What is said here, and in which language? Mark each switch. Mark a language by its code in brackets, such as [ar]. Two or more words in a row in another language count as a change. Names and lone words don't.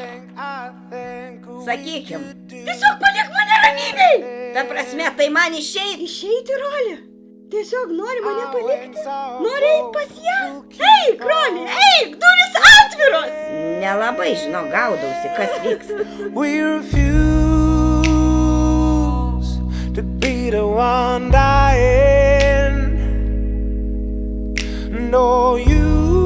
[lt] Sakykim, Tiesiog palik mane ramybėj. ta prasme, tai man išeit. Išeiti, Roli? Tiesiog nori mane palikti? Nori eit pas ją? Eik, Roli, eik, durys atviros. Nelabai žinau, gaudausi, kas vyksta. [en] We refuse to be the one dying. No, you